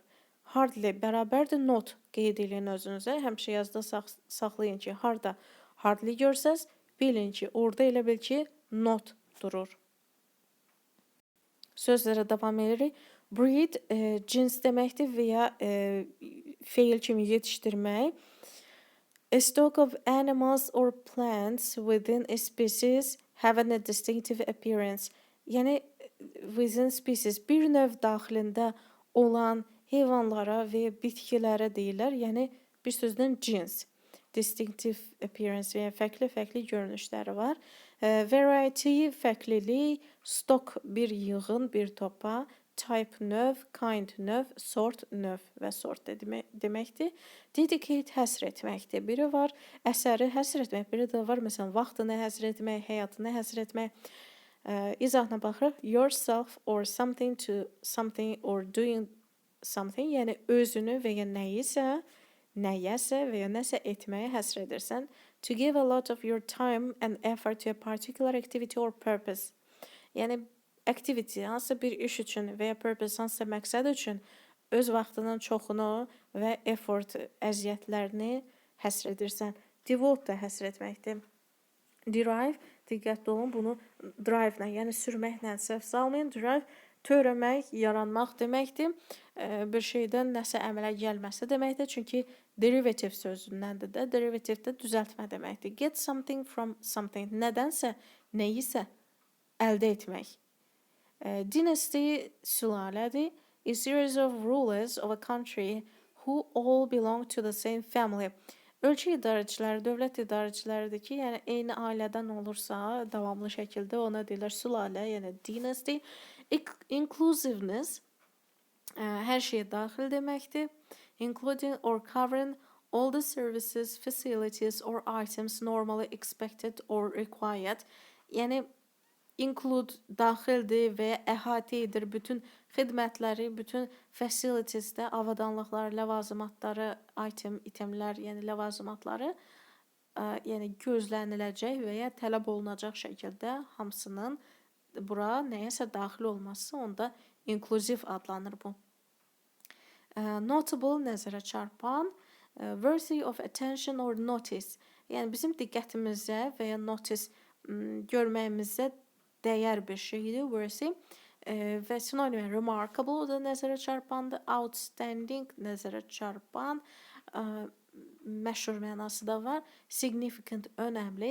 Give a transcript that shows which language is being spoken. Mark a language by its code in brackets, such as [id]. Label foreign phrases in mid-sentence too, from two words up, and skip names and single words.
[az] Hardly bərabərdir not qeyd edin özünüzə. Həmişə yazda saxlayın ki, harda hardly görsəz, bilin ki, orada elə bil ki, not durur. Sözlərə davam edirik. Breed cins deməkdir və ya feil kimi yetişdirmək. [en] A stock of animals or plants within a species having a distinctive appearance. [az] Yəni [en] within species [az] bir növ daxilində olan heyvanlara və bitkilərə deyirlər. Yəni bir sözlə cins. [en] Distinctive appearance [az] və fərqli görünüşləri var. Variety fərqlilik, stock bir yığın, bir topa, type növ, kind növ, sort növ və sort deməkdir. Dedicate həsr etməkdir. Biri var əsəri həsr etmək, biri də var məsələn vaxtını həsr etmək, həyatını həsr etmək. İzahına baxırıq. [en] Yourself or something to something or doing something, [az] yəni özünü və ya nəyəsə və ya nəsə etməyə həsr edirsən. [en] To give a lot of your time and effort to a particular activity or purpose. [az] Yəni activity, hansısa bir iş üçün və ya purpose, hansısa məqsəd üçün öz vaxtının çoxunu və effort, əziyyətlərini həsr edirsən. Devote da həsr etməkdir. Derive, diqqətli olun, bunu drive-lə, yəni sürməklə səhv salmayın. Drive, törəmək, yaranmaq deməkdir. Bir şeydən nəsə əmələ gəlməsi deməkdir. Çünki derivative sözündəndir də. Derivative də düzəltmə deməkdir. [en] Get something from something. [az] Nədənsə, nəyisə əldə etmək. Dynasty sülalədir. [en] A series of rulers of a country who all belong to the same family. [az] Ölkə idarəçiləri, dövlət idarəçiləridir ki, yəni eyni ailədən olursa, davamlı şəkildə ona deyirlər sülalə, yəni dynasty. Inclusiveness hər şeyə daxil deməkdir. [en] Including or covering all the services, facilities or items normally expected or required. [az] Yəni include daxildir və ya əhatə edir bütün xidmətləri, bütün facilitiesdə, avadanlıqları, ləvazimatları, itemlər, yəni ləvazimatları, yəni gözləniləcək və ya tələb olunacaq şəkildə hamısının bura nəyəsə daxil olması onda inkluziv adlanır bu. Notable, nəzərə çarpan, [en] worthy of attention or notice. [az] Yəni bizim diqqətimizə və ya notice görməyimizə dəyər bir şeydir, worthy. Və sinonim remarkable, o da nəzərə çarpandır. Outstanding, nəzərə çarpan, məşhur mənası da var. Significant, önəmli.